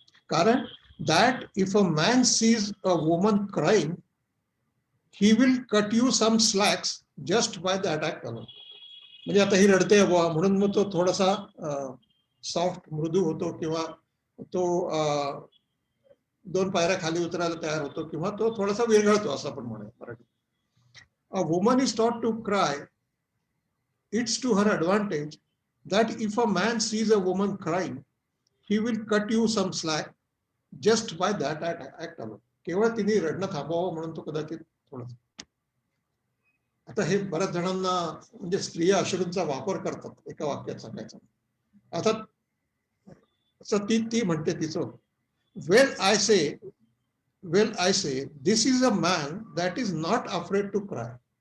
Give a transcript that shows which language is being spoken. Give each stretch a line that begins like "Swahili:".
English: कारण that if a man sees a woman crying he will cut you some slacks just by that act alone.
Marathi: म्हणजे आता ही रडते बुवा म्हणून मग तो थोडासा सॉफ्ट मृदू होतो किंवा तो 2 पायऱ्या खाली उतरायला तयार होतो किंवा तो थोडासा विरघळतो असं आपण म्हणूया मराठीत.
English: A woman is taught to cry. It's to her advantage that if a man sees a woman crying, he will cut you some slack just by that act alone.
Marathi: केवळ तिने रडणं थांबवावं म्हणून तो कदाचित थोडंसं. आता हे बऱ्याच जणांना म्हणजे स्त्रिया अश्रूंचा वापर करतात एका वाक्यात सांगायचं. आता असं ती म्हणते तिचं,
English: Well I say this is a man that is not afraid to cry.